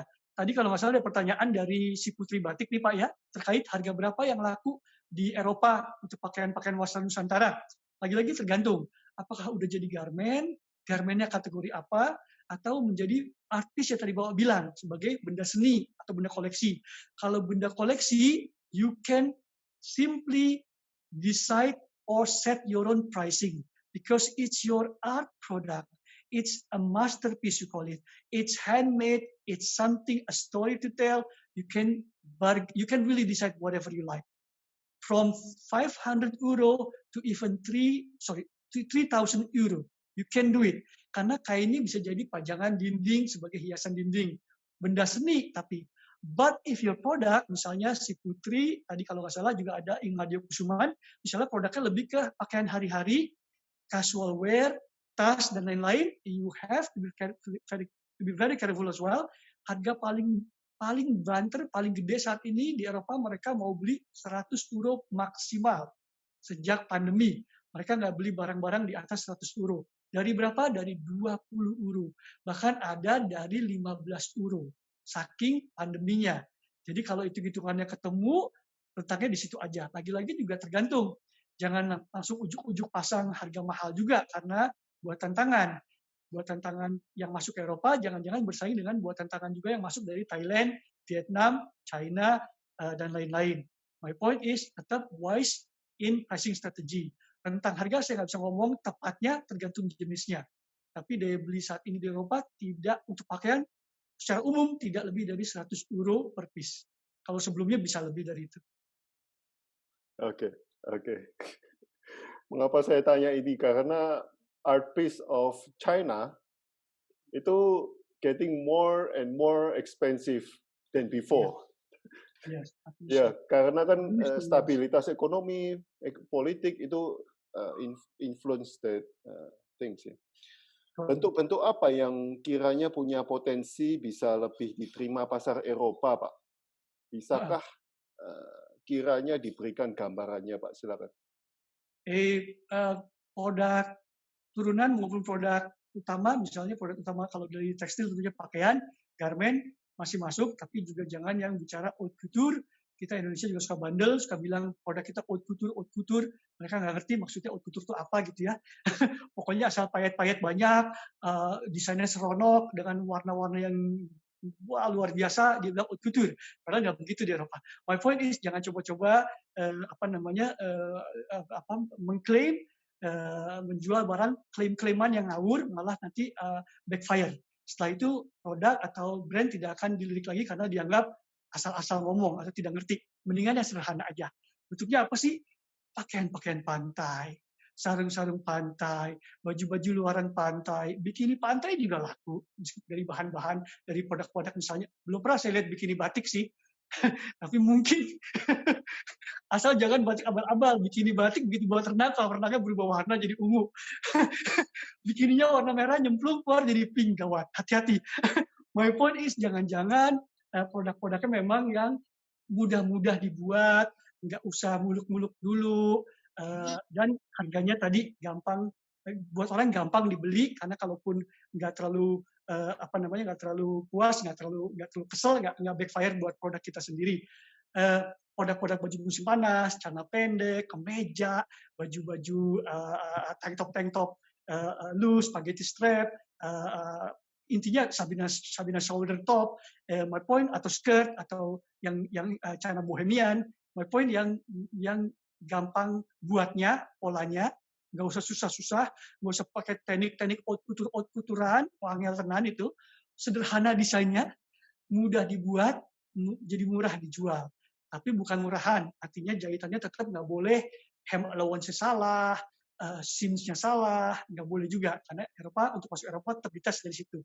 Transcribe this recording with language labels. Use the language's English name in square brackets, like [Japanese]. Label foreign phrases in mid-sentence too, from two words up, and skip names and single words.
[Indonesian] Tadi kalau nggak salah ada pertanyaan dari si Putri Batik nih Pak ya, terkait harga berapa yang laku di Eropa untuk pakaian-pakaian Wastra Nusantara. Lagi-lagi tergantung, apakah udah jadi garmennya kategori apa, atau menjadi artis yang tadi Bapak bilang, sebagai benda seni atau benda koleksi. Kalau benda koleksi, [English] you can simply decide or set your own pricing because it's your art product. It's a masterpiece, you call it. It's handmade. It's something, a story to tell. You can really decide whatever you like. From 500 euro to even 3,000 euro. You can do it. [Indonesian] Karena kain ini bisa jadi pajangan dinding sebagai hiasan dinding. Benda seni tapi. [English] But if your product, [Indonesian] misalnya si Putri, tadi kalau nggak salah juga ada Ingmadio Kusuman, misalnya produknya lebih ke pakaian hari-hari, [English] casual wear, [Indonesian] tas, dan lain-lain, [English] you have to be very careful as well. [Indonesian] Harga paling banter, paling gede saat ini di Eropa, mereka mau beli 100 euro maksimal. Sejak pandemi, mereka nggak beli barang-barang di atas 100 euro. Dari berapa? Dari 20 euro. Bahkan ada dari 15 euro. Saking pandeminya. Jadi kalau hitung-hitungannya ketemu, letaknya di situ aja. Lagi-lagi juga tergantung. Jangan langsung ujuk-ujuk pasang harga mahal juga, karena buatan tangan. Buatan tangan yang masuk ke Eropa, jangan-jangan bersaing dengan buatan tangan juga yang masuk dari Thailand, Vietnam, China, dan lain-lain. [English] My point is, tetap wise in pricing strategy. [Indonesian] Tentang harga saya nggak bisa ngomong tepatnya, tergantung jenisnya. Tapi daya beli saat ini di Eropa tidak untuk pakaian, secara umum tidak lebih dari 100 euro per piece. Kalau sebelumnya bisa lebih dari itu. Oke. Mengapa saya tanya ini? [English] Karena art piece of China itu getting more and more expensive than before. Yes, [Indonesian] Ya, karena kan stabilitas ekonomi, politik itu [English] influence that things [Indonesian] ya. Bentuk-bentuk apa yang kiranya punya potensi bisa lebih diterima pasar Eropa, Pak? Bisakah kiranya diberikan gambarannya, Pak? Silakan. Produk turunan maupun produk utama, misalnya produk utama kalau dari tekstil tentunya pakaian, garment masih masuk, tapi juga jangan yang bicara [French] haute couture. [Indonesian] Kita Indonesia juga suka bandel, suka bilang produk kita [French] haute couture. [Indonesian] Mereka nggak ngerti maksudnya [French] haute couture [Indonesian] itu apa gitu ya. Pokoknya asal payet-payet banyak, desainnya seronok dengan warna-warna yang luar biasa, dia bilang [French] haute couture. [Indonesian] Padahal nggak begitu di Eropa. [English] My point is [Indonesian] jangan coba-coba mengklaim menjual barang klaim-klaiman yang ngawur, malah nanti backfire. Setelah itu produk atau brand tidak akan dilirik lagi karena dianggap asal-asal ngomong atau tidak ngerti. Mendingan yang sederhana aja. Bentuknya apa sih? Pakaian-pakaian pantai, sarung-sarung pantai, baju-baju luaran pantai, bikini pantai juga laku dari bahan-bahan, dari produk-produk misalnya. Belum pernah saya lihat bikini batik sih, tapi mungkin asal jangan batik abal-abal. Bikini batik begitu bawa ternaknya berubah warna jadi ungu. Bikininya warna merah nyemplung keluar jadi pink, gawat. Hati-hati. [English] My point is [Indonesian] jangan-jangan produk-produknya memang yang mudah-mudah dibuat, nggak usah muluk-muluk dulu, dan harganya tadi gampang, buat orang gampang dibeli, karena kalaupun nggak terlalu nggak terlalu puas, nggak terlalu kesel, nggak backfire buat produk kita sendiri. Produk-produk baju musim panas, celana pendek, kemeja, baju-baju [English] tank top loose, spaghetti strap, [Indonesian] intinya Sabina [English] shoulder top, my point, [Indonesian] atau skirt, atau yang China bohemian. [English] My point [Indonesian] yang gampang buatnya, polanya, nggak usah susah-susah, nggak usah pakai teknik [French] haute couture- [Indonesian] an, [Javanese] angel tenan [Indonesian] itu, sederhana desainnya, mudah dibuat, jadi murah dijual. Tapi bukan murahan, artinya jahitannya tetap nggak boleh [English] hem allowance [Indonesian] salah, seams-nya salah, nggak boleh juga, karena Eropa, untuk masuk Eropa terbitas dari situ.